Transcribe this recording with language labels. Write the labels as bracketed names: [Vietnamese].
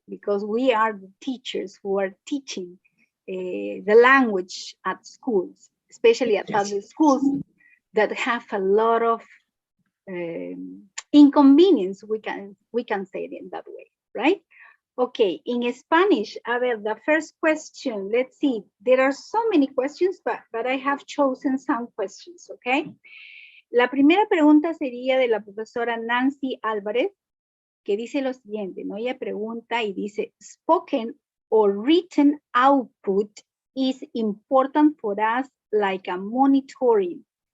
[English] Because we are the teachers who are teaching the language at schools, especially at public schools that have a lot of inconvenience, we can say it in that way, right? Okay, in Spanish, [Spanish] a ver, [English] the first question, let's see, there are so many questions, but I have chosen some questions, okay? [Spanish] La primera pregunta sería de la profesora Nancy Álvarez, que dice lo siguiente, ¿no? Ella pregunta y dice, [English] spoken or written output is important for us like a monitoring.